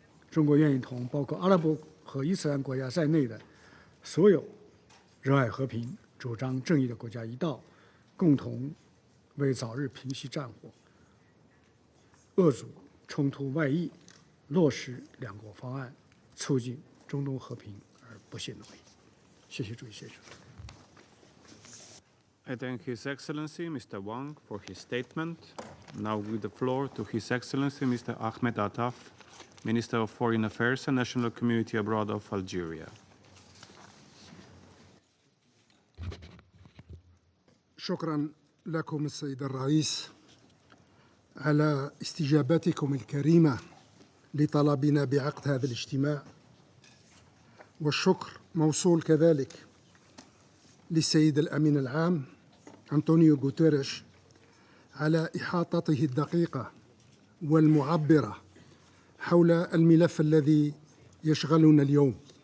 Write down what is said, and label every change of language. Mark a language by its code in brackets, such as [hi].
[zh] 中国愿意同包括阿拉伯和伊斯兰国家在内的所有热爱和平、主张正义的国家一道，共同为早日平息战火、遏阻冲突外溢、落实两国方案、促进中东和平而不懈努力。谢谢主席先生。 [en] I thank His Excellency, Mr. Wang, for his statement. Now give the floor to His Excellency, Mr. Ahmed Attaf, Minister of Foreign Affairs and National Community Abroad of Algeria. [ar] شكرا لكم السيد الرئيس على استجابتكم الكريمة لطلبنا بعقد هذا الاجتماع، والشكر موصول كذلك للسيد الأمين العام أنطونيو غوتيريش على إحاطته الدقيقة والمعبرة حول الملف الذي يشغلنا اليوم.